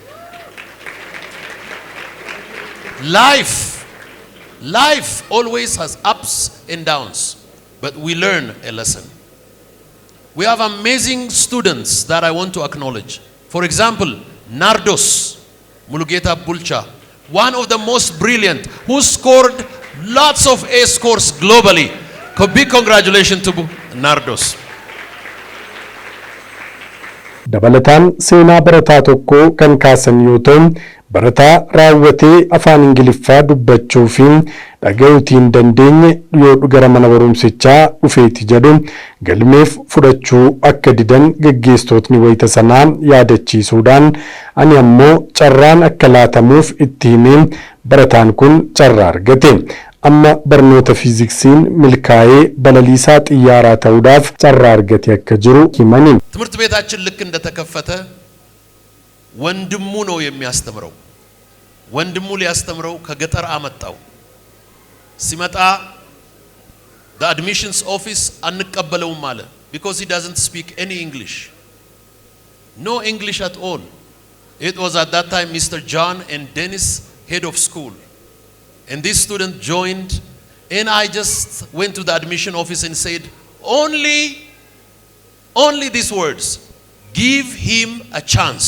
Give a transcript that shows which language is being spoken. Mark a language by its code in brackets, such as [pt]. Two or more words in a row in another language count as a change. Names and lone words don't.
[en] Life always has ups and downs, but we learn a lesson. We have amazing students that I want to acknowledge. For example, Nardos Mulugeta Bulcha, one of the most brilliant, who scored lots of A scores globally. Big congratulations to Nardos. [om] dabalataan seenaa barataa tokko kan kaasan yoo ta'u barataa raawwatee afaan Ingiliffaa dubbachuu fi dhaga'uutii hin dandeenye yoo gara mana barumsichaa dhufeeti jedhu galmeef fudhachuu akka didan gaggeessitootni wayita sanaa yaadachiisuudhaan ani ammoo carraan akka laatamuuf itti himee barataan kun carraa argate. Amma barnoota fiiziksiin milkaa'ee balaliisaa xiyyaaraa ta'uudhaaf carraa argate akka jiru himani. [am] ትምህርት ቤታችን ልክ እንደተከፈተ ወንድሙ ነው የሚያስተምረው። ወንድሙ ሊያስተምረው ከገጠር አመጣው። ሲመጣ [en] the admissions office [am] አንቀበለውም አለ [en] because he doesn't speak any English. No English at all. It was at that time Mr. John and Dennis, head of school. And this student joined, and I just went to the admission office and said, only these words, give him a chance.